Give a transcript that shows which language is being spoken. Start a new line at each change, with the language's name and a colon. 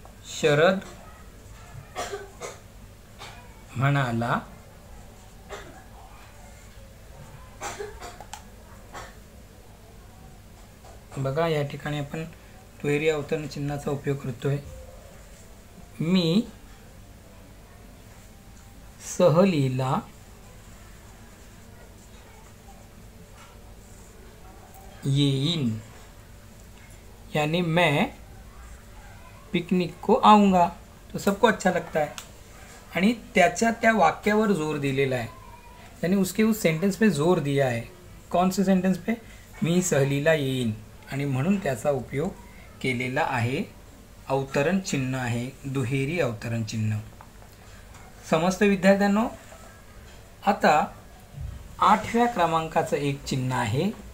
Marathi: शरद म्हणाला बघा या ठिकाणी आपण दुहेरी अवतरण चिन्हाचा उपयोग करतोय। मी सहलीला येईन,
Hindi: यानी मैं पिकनिक को आऊँगा। तो सबको अच्छा लगता है
Marathi: आणि त्याच्या त्या वाक्यावर जोर दिलेला
Hindi: है, यानी उसके उस सेंटेंस पे जोर दिया है। कौन से सेंटेंस पे?
Marathi: मी सहलीला येईन आणि म्हणून त्याचा उपयोग केलेला आहे. अवतरण चिन्ह आहे, दुहेरी अवतरण चिन्ह. समजतं विद्यार्थ्यांनो? आता 8व्या क्रमांकाचं एक चिन्ह आहे.